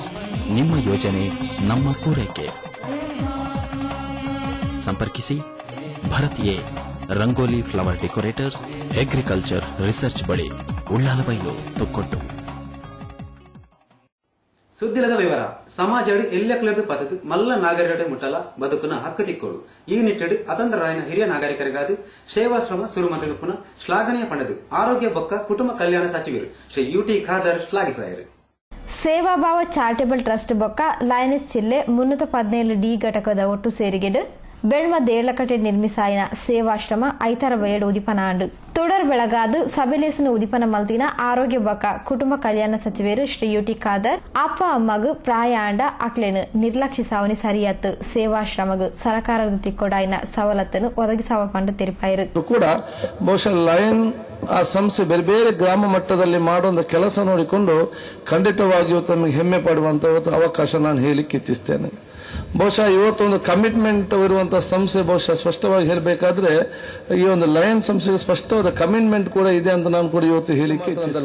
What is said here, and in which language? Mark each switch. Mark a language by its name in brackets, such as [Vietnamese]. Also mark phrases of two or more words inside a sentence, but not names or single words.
[Kannada] ನಿಮ್ಮ ಯೋಜನೆ ನಮ್ಮ ಪೂರೈಕೆ. ಸಂಪರ್ಕಿಸಿ ಭಾರತೀಯ ರಂಗೋಲಿ ಫ್ಲವರ್ ಡೆಕೋರೇಟರ್ಸ್, ಅಗ್ರಿಕಲ್ಚರ್ ರಿಸರ್ಚ್ ಬಳಿ, ಉಳ್ಳಾಲಬೈಲು, ತುಕ್ಕೊಟ್ಟು. [Tulu] ಸುದ್ದಿಲದ ವಿವರ ಸಮಾಜಡಿ ಎಲ್ಲೆಕ್ಕಲದ ಪದ್ಧತಿ ಮಲ್ಲ ನಾಗರಿಕತೆ ಮುಟ್ಟಲ ಬದುಕುನ ಹಕ್ಕು ತಿಕ್ಕೋಡು ಈ ನಿಟ್ಟೆಡು ಅತಂತ್ರ ರಾಯನ ಹಿರಿಯ ನಾಗರಿಕರಿಗಾದ ಸೇವಾಶ್ರಮ ಸುರುಮಂತ ಪುನಃ ಶ್ಲಾಘನೀಯ ಪಣದು ಆರೋಗ್ಯ ಬೊಕ್ಕ ಕುಟುಂಬ ಕಲ್ಯಾಣ ಸಚಿವರು ಶ್ರೀ ಯುಟಿ ಖಾದರ್ ಶ್ಲಾಘಿಸಿದರು. ಸೇವಾಭಾವ ಚಾರಿಟಬಲ್ ಟ್ರಸ್ಟ್ ಬೊಕ್ಕ ಲಯನಸ್ ಜಿಲ್ಲೆ 317 ಡಿ ಘಟಕದ ಒಟ್ಟು ಸೇರಿಗೆಡು ಬೆಳ್ಮ ದೇಳಕಟ್ಟೆ ನಿರ್ಮಿಸಾಯಿನ ಸೇವಾಶ್ರಮ ಐತರ ಬಯಡು ಉದಿಪನ ಆಂಡು ತುಡರ್ ಬೆಳಗಾದು ಸಭೆಲೇಸಿನ ಉದಿಪನ ಮಲ್ತಿನ ಆರೋಗ್ಯ ಬೊಕ್ಕ ಕುಟುಂಬ ಕಲ್ಯಾಣ ಸಚಿವರು ಶ್ರೀ ಯುಟಿ ಖಾದರ್ ಅಪ್ಪ ಅಮ್ಮಗು ಪ್ರಾಯ ಆಂಡ ಅಕ್ಲೇನು ನಿರ್ಲಕ್ಷಿಸಾವನಿ ಸರಿಯತ್ತು ಸೇವಾಶ್ರಮಗು ಸರಕಾರದ ತಿಕ್ಕೊಡಾಯಿನ ಸವಲತ್ತನ್ನು ಒದಗಿಸಾವ ಪಂಡು ತೆರಿಪಾಯಿರು [Kannada] ಕೂಡ ಬಹುಶಃ ಲಯನ್ ಆ ಸಂಸ್ಥೆ ಬೇರೆ ಬೇರೆ ಗ್ರಾಮ ಮಟ್ಟದಲ್ಲಿ ಮಾಡುವ ಕೆಲಸ ನೋಡಿಕೊಂಡು ಖಂಡಿತವಾಗಿಯೂ ತಮಗೆ ಹೆಮ್ಮೆ ಪಡುವಂತಹ ಅವಕಾಶ ನಾನು ಹೇಳಿಕ್ಕೆ ಇಚ್ಛಿಸ್ತೇನೆ. ಬಹುಶಃ ಇವತ್ತೊಂದು ಕಮಿಟ್ಮೆಂಟ್ ಇರುವಂತಹ ಸಂಸ್ಥೆ ಬಹುಶಃ ಸ್ಪಷ್ಟವಾಗಿ ಹೇಳಬೇಕಾದ್ರೆ ಈ ಒಂದು ಲಯನ್ ಸಂಸ್ಥೆಗೆ ಸ್ಪಷ್ಟವಾದ ಕಮಿಟ್ಮೆಂಟ್ ಕೂಡ ಇದೆ ಅಂತ ನಾನು ಕೂಡ ಇವತ್ತು ಹೇಳಿಕೆ ಇಚ್ಛಿಸಲ್ಲ.